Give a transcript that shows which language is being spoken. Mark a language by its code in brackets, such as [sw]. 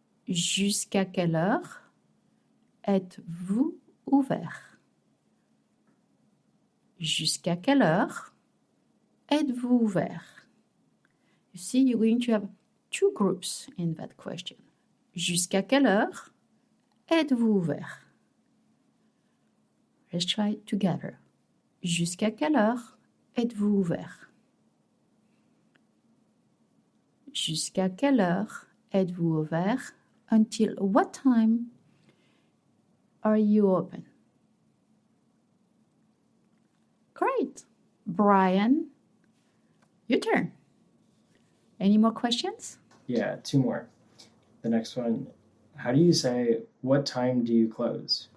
[fr] Jusqu'à quelle heure êtes-vous ouvert? Jusqu'à quelle heure êtes-vous ouvert? [en] You see, you're going to have two groups in that question. [fr] Jusqu'à quelle heure êtes-vous ouvert? [en] Let's try it together. [fr] Jusqu'à quelle heure êtes-vous ouvert? Jusqu'à quelle heure êtes-vous ouvert? [en] Until what time are you open? Great. Brian, your turn. Any more questions? Yeah, two more. The next one, how do you say, what time do you close?